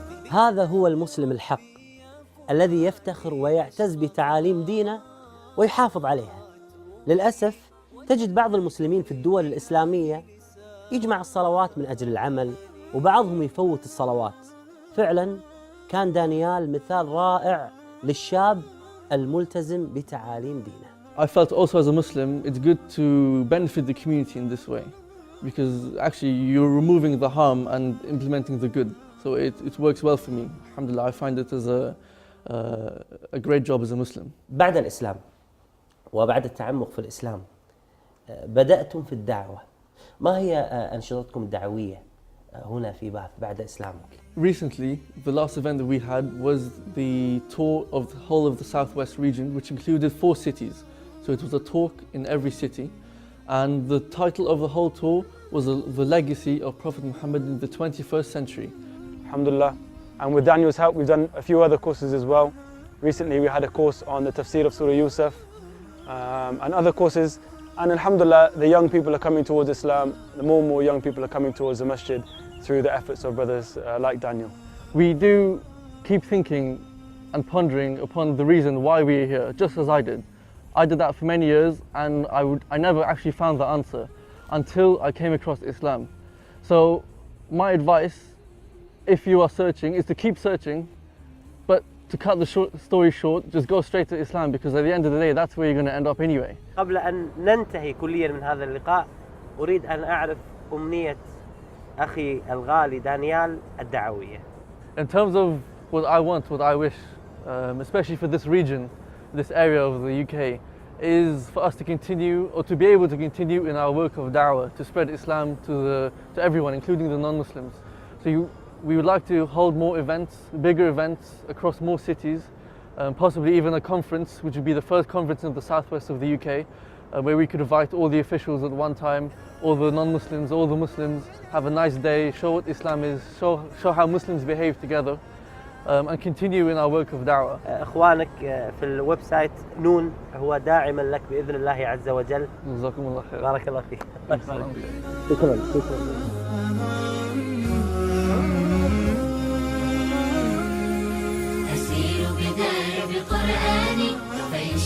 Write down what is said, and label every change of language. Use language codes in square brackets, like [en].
[ar] هذا هو المسلم الحق الذي يفتخر ويعتز بتعاليم دينه ويحافظ عليها. للأسف تجد بعض المسلمين في الدول الإسلامية يجمع الصلوات من أجل العمل، وبعضهم يفوت الصلوات. فعلاً كان دانيال مثال رائع للشاب الملتزم بتعاليم دينه. [en] I felt also as a Muslim, it's good to benefit the community in this way, because actually you're removing the harm and implementing the good. So it works well for me. Alhamdulillah, I find it as a great job as a Muslim. [ar] بعد الإسلام وبعد التعمق في الإسلام بدأتم في الدعوة. ما هي أنشطتكم الدعوية هنا في باث بعد إسلامك؟ [en] Recently, the last event that we had was the tour of the whole of the southwest region, which included 4 cities. So it was a talk in every city, and the title of the whole tour was the legacy of Prophet Muhammad in the 21st century. Alhamdulillah, and with Daniel's help we've done a few other courses as well. Recently we had a course on the tafsir of Surah Yusuf and other courses, and alhamdulillah the young people are coming towards Islam. The more and more young people are coming towards the masjid through the efforts of brothers like Daniel. We do keep thinking and pondering upon the reason why we are here, just as I did. I did that for many years, and I never actually found the answer until I came across Islam. So my advice, if you are searching, is to keep searching, but to cut the story short, just go straight to Islam, because at the end of the day, that's where you're going to end up anyway. [ar] قبل أن ننتهي كليا من هذا اللقاء، أريد أن أعرف أمنية أخي الغالي دانيال الدعوية. [en] In terms of what I want, what I wish, especially for this region, this area of the UK, is for us to continue, or to be able to continue in our work of da'wah, to spread Islam to everyone, including the non-Muslims. So we would like to hold more events, bigger events across more cities, possibly even a conference, which would be the first conference in the southwest of the UK, where we could invite all the officials at one time, all the non-Muslims, all the Muslims, have a nice day, show what Islam is, show how Muslims behave together, and continue in our work of da'wah. [ar] إخوانك في الويب سايت نون هو داعما لك بإذن الله عز وجل. جزاكم الله خير. بارك الله فيك. شكرا. أسير بدرب قرآني فإن